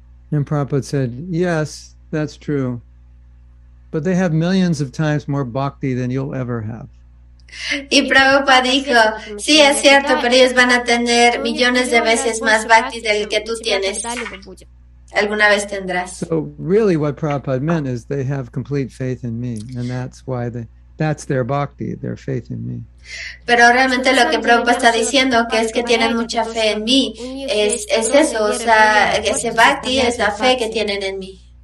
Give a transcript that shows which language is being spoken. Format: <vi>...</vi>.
<en>And Prabhupada said, yes, that's true, but they have millions of times more bhakti than you'll ever have.</en> <es>Y Prabhupada dijo, sí, es cierto, pero ellos van a tener millones de veces más bhakti del que tú tienes. Alguna vez tendrás.</es> <en>So really what Prabhupada meant is they have complete faith in me, and that's why that's their bhakti, their faith in me.</en> <es>Pero realmente lo que Prabhupada está diciendo que es que tienen mucha fe en mí, es eso, o sea, ese bhakti es la fe que tienen en mí.</es>